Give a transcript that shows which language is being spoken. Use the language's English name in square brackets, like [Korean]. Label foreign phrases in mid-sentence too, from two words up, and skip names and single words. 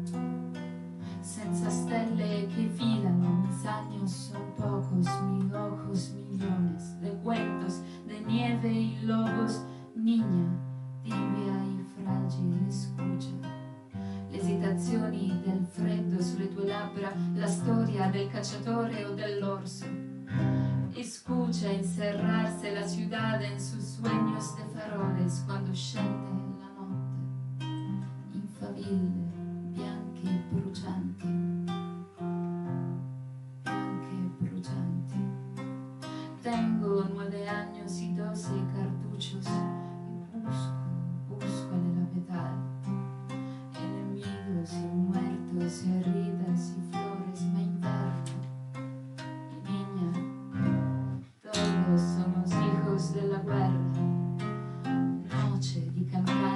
[Italian] Senza stelle che filano, [Spanish] mis años son pocos, mis ojos millones de cuentos, de nieve y lobos, niña, tibia y fragile, escucha. [Italian] Le esitazioni del freddo sulle tue labbra, la storia del cacciatore o dell'orso. [Spanish] Escucha encerrarse la ciudad en sus sueños de faroles cuando [Italian] scende la notte, in faville bianche e brucianti, bianche e brucianti. [Spanish] Tengo 9 años y 12 cartuchos y busco el vegetal, enemigos y muertos y heridas y flores, [Italian] ma inverno. [Spanish] Somos hijos de la guerra, noche [Italian] di campagna.